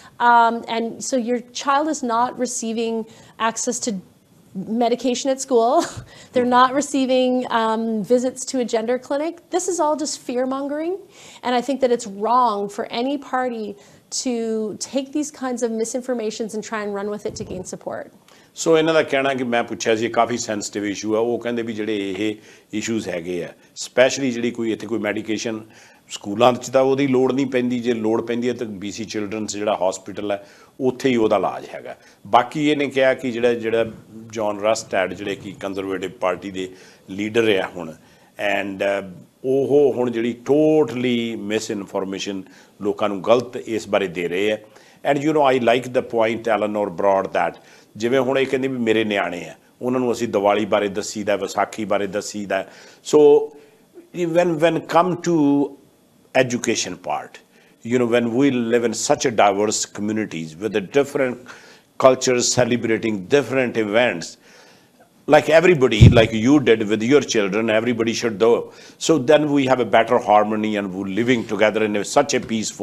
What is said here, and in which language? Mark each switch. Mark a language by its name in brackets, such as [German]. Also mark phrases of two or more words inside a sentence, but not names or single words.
[English] And so your child is not receiving access to medication at school. They're not receiving visits to a gender clinic. This is all just fear-mongering, and I think that it's wrong for any party to take these kinds of misinformations and try and run with it to gain support. [Punjabi] ਸੋ ਇਹਨਾਂ ਦਾ ਕਹਿਣਾ ਕਿ ਮੈਂ ਪੁੱਛਿਆ ਸੀ ਕਾਫੀ [English] sensitive issue [Punjabi] ਆ ਉਹ ਕਹਿੰਦੇ ਵੀ ਜਿਹੜੇ ਇਹ ਇਸ਼ੂਜ਼ ਹੈਗੇ ਆ ਸਪੈਸ਼ਲੀ ਜਿਹੜੀ ਕੋਈ ਇੱਥੇ ਕੋਈ ਮੈਡੀਕੇਸ਼ਨ ਸਕੂਲਾਂ 'ਚ ਤਾਂ ਉਹਦੀ ਲੋੜ ਨਹੀਂ ਪੈਂਦੀ ਜੇ ਲੋੜ ਪੈਂਦੀ ਹੈ ਤਾਂ BC ਚਿਲਡਰਨਸ ਜਿਹੜਾ ਹਸਪੀਟਲ ਹੈ ਉੱਥੇ ਹੀ ਉਹਦਾ ਇਲਾਜ ਹੈਗਾ ਬਾਕੀ ਇਹਨੇ ਕਿਹਾ ਕਿ ਜਿਹੜਾ ਜੌਨ ਰਸਟੈਡ ਜਿਹੜੇ ਕਿ ਕੰਜ਼ਰਵੇਟਿਵ ਪਾਰਟੀ ਦੇ ਲੀਡਰ ਆ ਹੁਣ ਐਂਡ ਉਹ ਹੁਣ ਜਿਹੜੀ [English] totally misinformation [Punjabi] ਲੋਕਾਂ ਨੂੰ ਗਲਤ ਇਸ ਬਾਰੇ ਦੇ ਰਹੇ ਆ [English] and I like the point Elenore brought that [Punjabi] ਜਿਵੇਂ ਹੁਣ ਇਹ ਕਹਿੰਦੇ ਵੀ ਮੇਰੇ ਨਿਆਣੇ ਆ ਉਹਨਾਂ ਨੂੰ ਅਸੀਂ ਦੀਵਾਲੀ ਬਾਰੇ ਦੱਸੀਦਾ ਵਿਸਾਖੀ ਬਾਰੇ ਦੱਸੀਦਾ ਸੋ [English] when come to education part when we live in such a diverse communities with the different cultures celebrating different events like everybody like you did with your children everybody should do so then we have a better harmony and we're living together in such a peaceful